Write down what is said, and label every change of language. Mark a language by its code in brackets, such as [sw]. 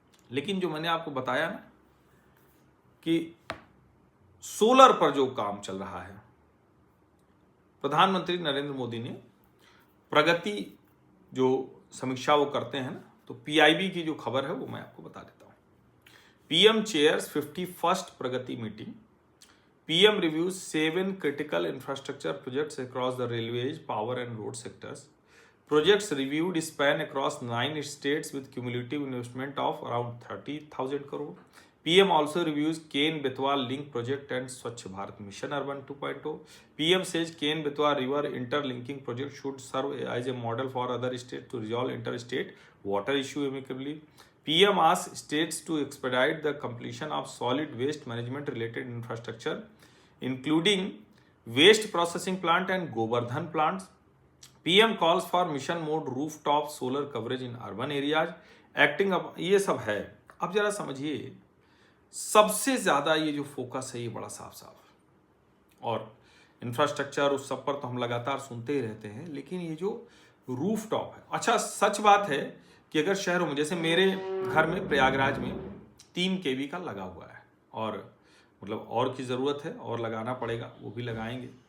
[hi] लेकिन जो मैंने आपको बताया ना कि सोलर पर जो काम चल रहा है, प्रधानमंत्री नरेंद्र मोदी ने प्रगति जो समीक्षा वो करते हैं ना, तो PIB की जो खबर है वो मैं आपको बता देता हूँ। [en] PM chairs 51st Pragati meeting. PM reviews 7 critical infrastructure projects across the railways, power and road sectors. Projects reviewed span across 9 states with cumulative investment of around 30,000 crore. PM also reviews Ken-Betwa link project and Swachh Bharat Mission Urban 2.0. PM says Ken-Betwa river interlinking project should serve as a model for other states to resolve interstate water issue amicably. PM asks states to expedite the completion of solid waste management related infrastructure, including waste processing plant and Govardhan plants. PM calls for mission mode rooftop solar coverage in urban areas. [hi] Acting up, ये सब है। अब जरा समझिए, सबसे ज्यादा ये जो फोकस है ये बड़ा साफ साफ, और इंफ्रास्ट्रक्चर उस सब पर तो हम लगातार सुनते ही रहते हैं, लेकिन ये जो रूफटॉप है, अच्छा सच बात है कि अगर शहरों में, जैसे मेरे घर में प्रयागराज में 3 kV का लगा हुआ है, और मतलब और की ज़रूरत है और लगाना पड़ेगा, वो भी लगाएंगे।